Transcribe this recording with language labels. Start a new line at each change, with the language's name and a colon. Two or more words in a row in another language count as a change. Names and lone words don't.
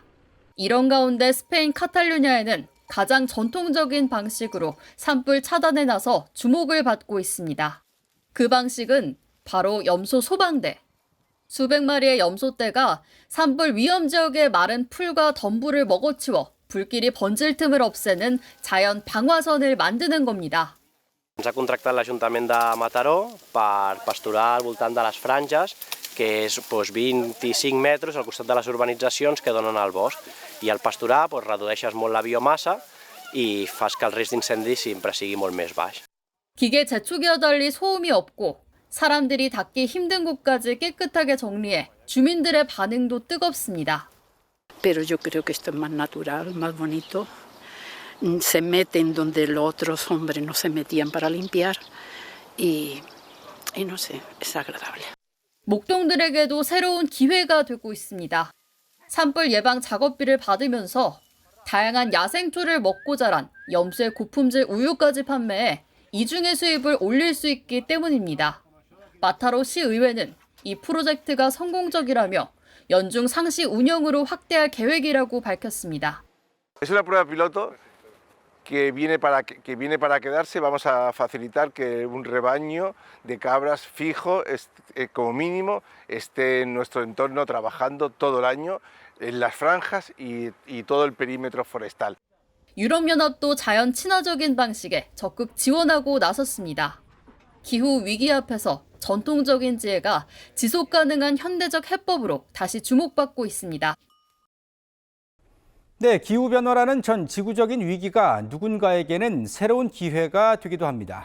Korean: 이런 가운데 스페인 카탈루냐에는 가장 전통적인 방식으로 산불 차단에 나서 주목을 받고 있습니다. 그 방식은 바로 염소 소방대. 수백 마리의 염소떼가 산불 위험 지역의 마른 풀과 덤불을 먹어치워 불길이 번질 틈을 없애는 자연 방화선을 만드는 겁니다.
Catalan: Ens ha contractat l'Ajuntament de Mataró per pasturar al voltant de les franges, que és 25 metres al costat de les urbanitzacions que donen al bosc. I al pasturar redueixes molt la biomassa i fas que el risc d'incendi sempre sigui molt més baix.
Korean: 기계 재촉기와 달리 소음이 없고 사람들이 닿기 힘든 곳까지 깨끗하게 정리해 주민들의 반응도 뜨겁습니다.
Spanish: Pero yo creo que esto es más natural, más bonito. Se meten donde los otros hombres no se metían para limpiar y no sé, es agradable.
Korean: 목동들에게도 새로운 기회가 되고 있습니다. 산불 예방 작업비를 받으면서 다양한 야생초를 먹고 자란 염소의 고품질 우유까지 판매해 이중의 수입을 올릴 수 있기 때문입니다. 마타로 시의회는 이 프로젝트가 성공적이라며 연중 상시 운영으로 확대할 계획이라고 밝혔습니다.
Spanish: Es una prueba piloto que viene para quedarse. Vamos a facilitar que un rebaño de cabras fijo, como mínimo, esté en nuestro entorno trabajando todo el año en las franjas y todo el perímetro forestal.
Korean: 유럽연합도 자연 친화적인 방식에 적극 지원하고 나섰습니다. 기후 위기 앞에서 전통적인 지혜가 지속 가능한 현대적 해법으로 다시 주목받고 있습니다. 네, 기후변화라는 전 지구적인 위기가 누군가에게는 새로운 기회가 되기도 합니다.